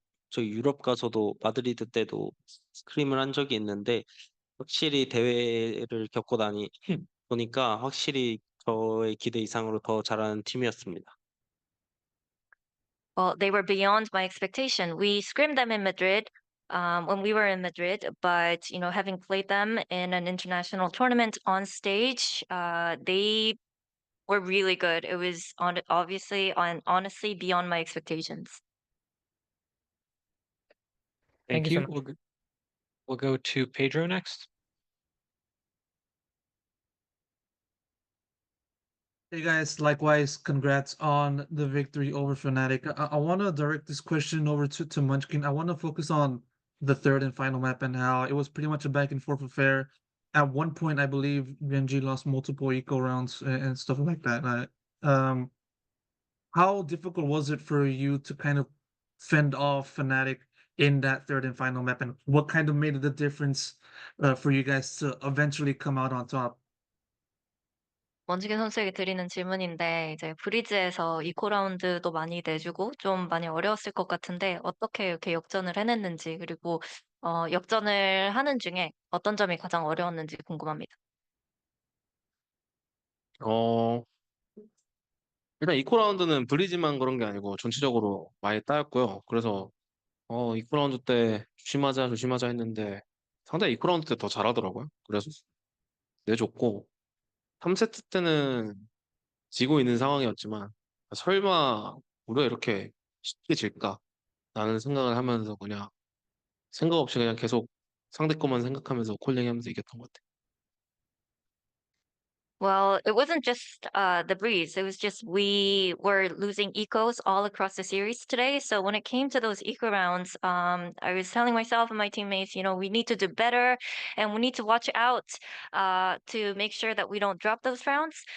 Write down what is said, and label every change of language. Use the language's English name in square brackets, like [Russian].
[Korean] 저희 유럽 가서도 마드리드 때도 스크림을 한 적이 있는데 확실히 대회를 겪고 보니까 확실히 저의 기대 이상으로 더 잘하는 팀이었습니다. [English] Well, they were beyond my expectation. We scrimmed them in Madrid when we were in Madrid, but having played them in an international tournament on stage, they were really good. It was obviously and honestly beyond my expectations. Thank you so you. We'll go to Pedro next. Hey guys, likewise, congrats on the victory over Fnatic. I want to direct this question over to Munchkin. I want to focus on the third and final map and how it was pretty much a back and forth affair. At one point, I believe Gen.G lost multiple eco rounds and stuff like that. How difficult was it for you to kind of fend off Fnatic in that third and final map, and what kind of made the difference for you guys to eventually come out on top? [Korean] 원지긴 선수에게 드리는 질문인데 이제 브리즈에서 이코 라운드도 많이 내주고 좀 많이 어려웠을 것 같은데 어떻게 이렇게 역전을 해냈는지 그리고 역전을 하는 중에 어떤 점이 가장 어려웠는지 궁금합니다. 일단 이코 라운드는 브리지만 그런 게 아니고 전체적으로 많이 따였고요. 그래서 이코 라운드 때 조심하자 했는데 상당히 이코 라운드 때 더 잘하더라고요. 그래서 내줬고 3세트 때는 지고 있는 상황이었지만 설마 우리가 이렇게 쉽게 질까? 라는 생각을 하면서 그냥 생각 없이 그냥 계속 상대 것만 생각하면서 콜링하면서 이겼던 것 같아요. [English] Well, it wasn't just the breeze. It was just we were losing ecos all across the series today. So when it came to those eco rounds, I was telling myself and my teammates, we need to do better and we need to watch out to make sure that we don't drop those rounds.